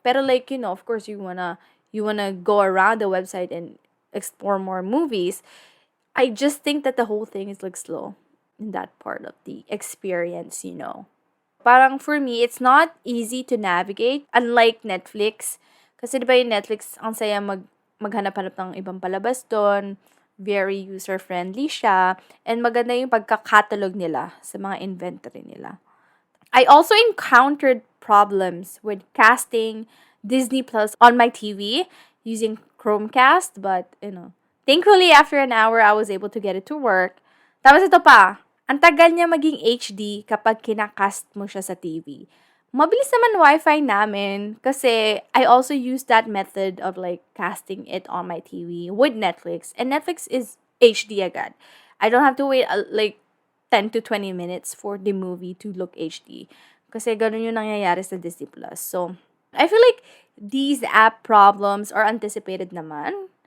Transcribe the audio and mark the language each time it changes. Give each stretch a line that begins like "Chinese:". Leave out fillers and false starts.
English: Pero like, of course, you wanna go around the website and explore more movies. I just think that the whole thing is like slow in that part of the experience. Parang for me, it's not easy to navigate, unlike Netflix.
Filipino: Kasi diba yung Netflix, ang saya maghanap-hanap ng ibang palabas doon,
English: very user-friendly
Filipino: siya, and maganda yung pagkakatalog nila sa mga inventory nila.
English: I also encountered problems with casting Disney Plus on my TV using Chromecast, but, thankfully, after an hour, I was able to get it to work.
Filipino: Tapos ito pa, ang tagal niya maging HD kapag kinakast mo siya sa TV. Mabilis naman Wi-Fi namin kasi
English: I also use that method of like casting it on my TV with Netflix. And Netflix is HD agad. I don't have to wait like 10 to 20 minutes for the movie to look HD.
Filipino: Kasi ganun yung nangyayari sa
English: Disney Plus. So, I feel like these app problems are anticipated naman.